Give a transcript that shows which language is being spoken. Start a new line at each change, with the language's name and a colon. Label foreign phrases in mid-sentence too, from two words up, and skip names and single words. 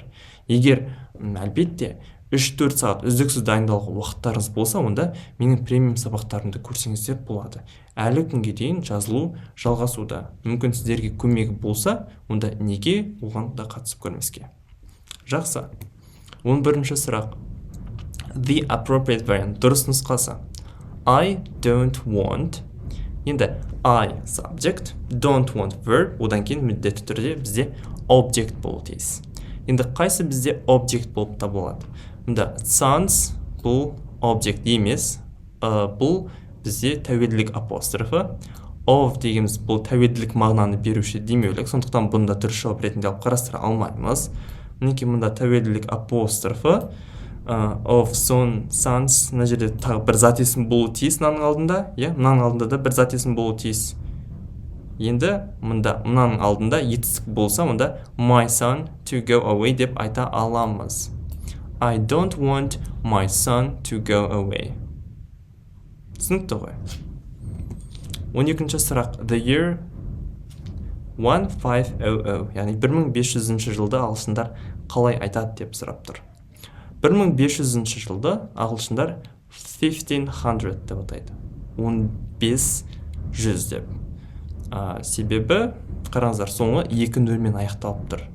Kazakh: Егер әлбетте 3-4 сағат үздіксіз дайындалуға уақыттарыңыз болса, онда менің премиум сабақтарымды көрсеңіздер болады. Әлі күнге дейін жазылу жалғасуда. Мүмкін сіздерге көмегі болса, онда неге оған да қатысып көрмеске. Жақсы. 11-ші сұрақ.
English: The appropriate variant,
Kazakh: дұрыс нұсқасы.
English: I don't want. Енді I subject, don't want verb,
Kazakh: одан кейін міндетті түрде бізде object болу тиіс. Енді қайсы бізде object болып табылады? Мұнда sans бұл object емес, бұл бізде тәуелділік апострофы. Of дегеніміз бұл тәуелділік мағынаны беруші демеулік, сондықтан бұнда дұрыс жауап ретінде алып қарастыра алмаймыз. Мінекей мұнда тәуелділік апострофы.
English: Of, son, sans,
Kazakh: мына жерде тағы бір зат есім болу тиіс мынаның алдында, мынаның алдында да бір зат есім болу тиіс. Енді мынаның алдында етістік болса, мұнда
English: my son to go away
Kazakh: деп айта аламыз.
English: I don't want my son to go away.
Kazakh: Түсінікті ғой. 12-ші сұрақ.
English: The year 1500,
Kazakh: яғни 1500 жылды ағылшындар қалай айтады деп сұрап тұр. 1500 жылды ағылшындар 1500 деп атайды. 1500 деп. Себебі, қараңыздар, соңы 2 нөлмен аяқталып тұр.